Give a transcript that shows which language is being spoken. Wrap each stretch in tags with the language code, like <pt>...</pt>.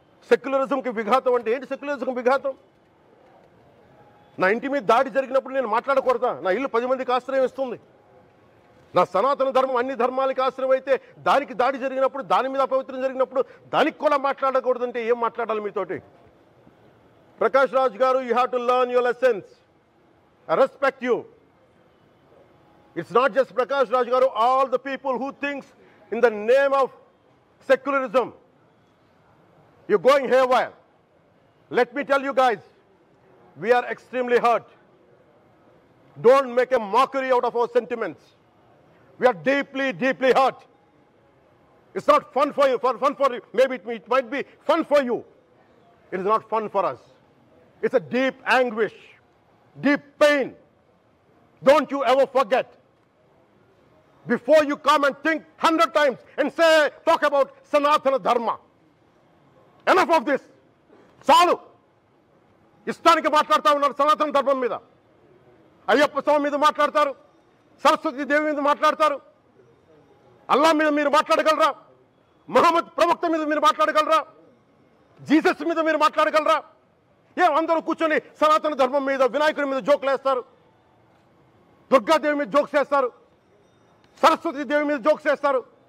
<te>సెక్యులరిజంకి విఘాతం అంటే ఏంటి? సెక్యులరిజంకి విఘాతం? నా ఇంటి మీద దాడి జరిగినప్పుడు నేను మాట్లాడకూడదా? నా ఇల్లు 10 మందికి ఆశ్రయం ఇస్తుంది. నా సనాతన ధర్మం అన్ని ధర్మాలకి ఆశ్రయం అయితే దానికి దాడి జరిగినప్పుడు, దాని మీద అపవిత్రం జరిగినప్పుడు దానికి కూడా మాట్లాడకూడదంటే ఏం మాట్లాడాలి మీతోటి?</te> <en>Prakash Raj garu, you have to learn your lessons. I respect you. It's not just Prakash Raj Garu, all the people who thinks in the name of secularism, you're going haywire. Let me tell you guys, we are extremely hurt. Don't make a mockery out of our sentiments. We are deeply, deeply hurt. It's not fun for you, fun for you. Maybe it might be fun for you. It is not fun for us. It's a deep anguish, deep pain. Don't you ever forget. Before you come and think 100 times and say, talk about Sanatana Dharma. Enough of this.</en> <te>చాలు. ఇష్టానికి మాట్లాడుతూ ఉన్నారు సనాతన ధర్మం మీద. అయ్యప్ప స్వామి మీద మాట్లాడతారు, సరస్వతి దేవి మీద మాట్లాడతారు. అల్లా మీద మీరు మాట్లాడగలరా? మహమ్మద్ ప్రవక్త మీద మీరు మాట్లాడగలరా? జీసస్ మీద మీరు మాట్లాడగలరా? అందరూ కూర్చొని సనాతన ధర్మం మీద, వినాయకుడి మీద జోకులు వేస్తారు, దుర్గాదేవి మీద జోక్స్ వేస్తారు, సరస్వతి దేవి మీద జోక్స్ వేస్తారు.</te>